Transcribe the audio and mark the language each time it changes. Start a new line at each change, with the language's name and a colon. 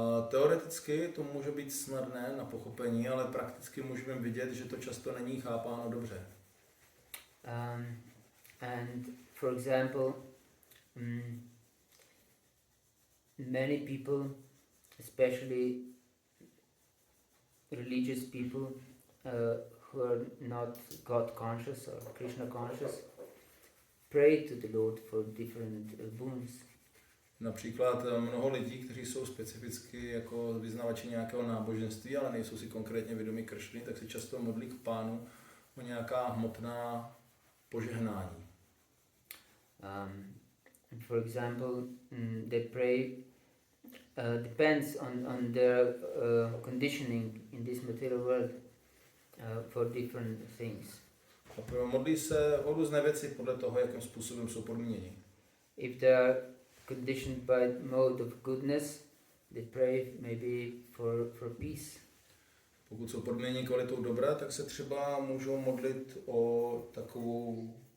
Czech: Teoreticky to může být snadné na pochopení, ale prakticky můžeme vidět, že to často není chápáno dobře.
English: And for example, many people, especially religious people who are not God conscious or Krishna conscious, pray to the Lord for different boons.
Czech: Například mnoho lidí, kteří jsou specificky jako vyznavači nějakého náboženství, ale nejsou si konkrétně vědomí Kršny, tak si často modlí k Pánu o nějaká hmotná požehnání.
English: For example, they pray depends on their conditioning in this material world for different things.
Czech: Modlí se o různé věci podle toho, jakým způsobem jsou podmíněni.
English: If they are conditioned by mode of goodness, they pray maybe for peace.
Czech: Pokud jsou podmíněni kvalitou dobra, tak se třeba můžou modlit o takovou